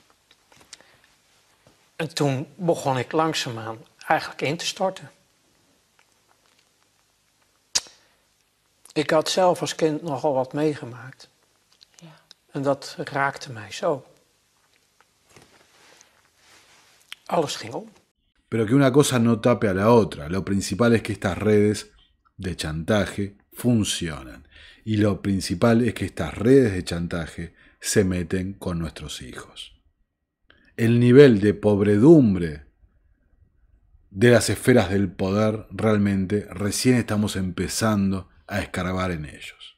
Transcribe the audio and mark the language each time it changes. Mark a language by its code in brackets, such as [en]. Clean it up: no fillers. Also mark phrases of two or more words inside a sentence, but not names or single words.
[nl] En toen begon ik langzaamaan eigenlijk in te storten. Ik had zelf als kind nogal wat meegemaakt. Ja. En dat raakte mij zo. Alles ging om. [es] Pero que una cosa no tape a la otra. Lo principal es que estas redes de chantaje funcionan. Y lo principal es que estas redes de chantaje se meten con nuestros hijos. El nivel de pobredumbre de las esferas del poder realmente recién estamos empezando a escarbar en ellos.